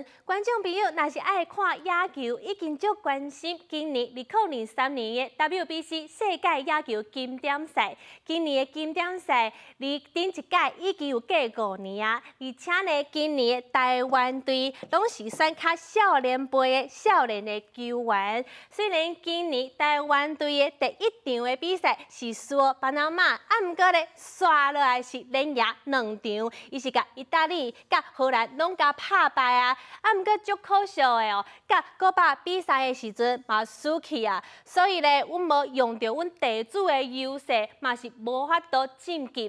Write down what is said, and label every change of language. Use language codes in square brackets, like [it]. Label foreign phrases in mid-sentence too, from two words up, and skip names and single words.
[nan] 观众朋友，若是爱看野球，已经足关心今年2003年的 WBC 世界野球经典赛。今年的经典赛离顶一届已经有过5年啊，而且呢，今年的台湾队拢是选较少年辈的少年的球员。虽然今年台湾队的第一场的比赛是输巴拿马，毋过呢，刷落来是连赢2场，伊是甲意大利、甲荷兰拢甲拍败啊，毋过足可惜的哦，甲古巴比赛的时阵嘛输去啊，所以呢，阮无用到阮地主的优势，嘛是无法度晋级。